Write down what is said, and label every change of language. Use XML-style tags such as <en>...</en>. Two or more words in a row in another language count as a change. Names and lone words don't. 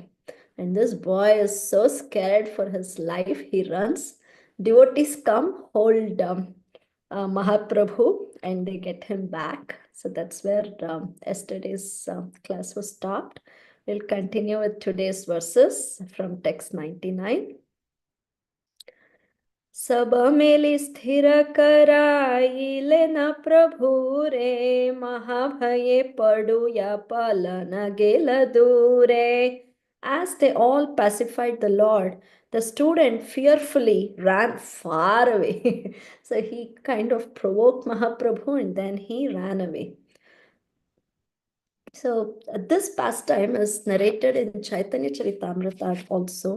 <en>And this boy is so scared for his life, he runs. Devotees come, hold Mahaprabhu, and they get him back. So that's where yesterday's class was stopped. We'll continue with today's verses from text 99.</en> <bn>সব মেলী স্থির করাইলে ন প্রভু রে মহাভয়ে পডু যা পালন গেল দূরে.</bn> <en>As they all pacified the Lord, the student fearfully ran far away. So he kind of provoked Mahaprabhu and then he ran away. So this pastime is narrated in Chaitanya Charitamrita also.</en>